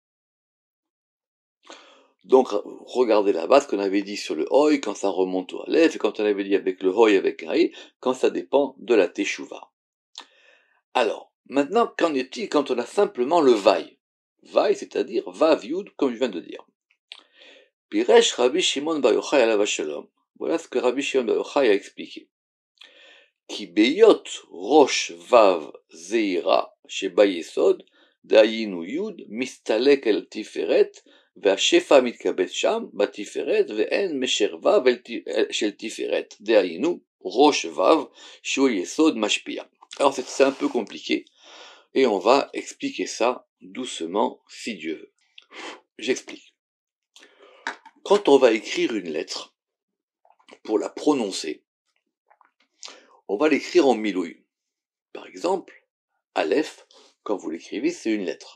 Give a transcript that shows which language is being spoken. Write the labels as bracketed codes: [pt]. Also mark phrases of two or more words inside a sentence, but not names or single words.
[fr] Donc, regardez là-bas ce qu'on avait dit sur le Hoy, quand ça remonte au Aleph, et quand on avait dit avec le Hoy avec un He, quand ça dépend de la Teshuvah. Alors, maintenant, qu'en est-il quand on a simplement le Vaï? Vaï, c'est-à-dire Vav Yud, comme je viens de dire. [he] פירש רבי שמעון בר יוחאי עליו השלום. [fr] Voilà ce que Rabbi Shimon bar Yochai a expliqué. [he] כי בהיות ראש וו זעירא שבה יסוד, דהיינו יוד מסתלק אל תפארת, והשפע מתקבץ שם, בתפארת, ואין משרווה של תפארת, דהיינו, ראש וו, שהוא יסוד משפיע. [fr] Alors c'est un peu compliqué, et on va expliquer ça doucement, si Dieu veut. J'explique. Quand on va écrire une lettre, pour la prononcer, on va l'écrire en milouï. Par exemple, Aleph, quand vous l'écrivez, c'est une lettre.